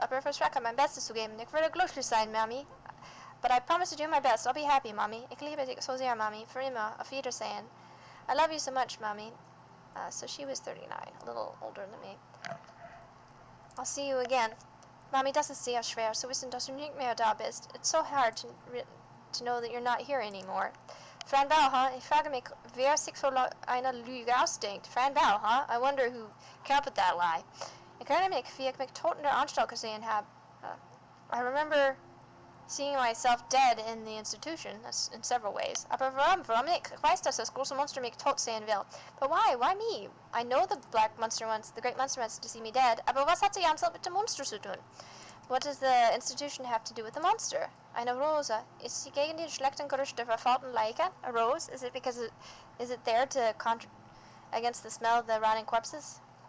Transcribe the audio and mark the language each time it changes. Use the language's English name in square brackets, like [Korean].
[German] Aber ich verspreche, mein Bestes zu geben. Ich werde glücklich sein, Mami. [English] But I promise to do my best. I'll be happy, Mommy. [German] Ich liebe dich so sehr, Mommy. Für immer. Auf Wiedersehen. [English] I love you so much, Mommy. So she was 39, a little older than me. I'll see you again. [German] Mommy, das ist sehr schwer, zu wissen, dass du nicht mehr da bist. [English] It's so hard to know that you're not here anymore. Fran Bell, huh? [German] Ich frage mich, wer sich so eine Lüge ausdenkt. [English] Fran Bell, huh? I wonder who came up with that lie. [German] Ich erinnere mich, wie ich mich tot in der Anstalt gesehen habe. [English] I remember seeing myself dead in the institution, in several ways. [German] Aber warum nicht? Ich weiß, dass das große Monster mich tot sehen will. [English] But why? Why me? I know the great monster wants to see me dead. [German] Aber was hat die Anstalt mit dem Monster zu tun? [English] What does the institution have to do with the monster? [German] Eine Rose. Ist sie gegen die schlechten Gerüchte verfaulten Leichen? [English] A rose? Is it there to against the smell of the rotting corpses?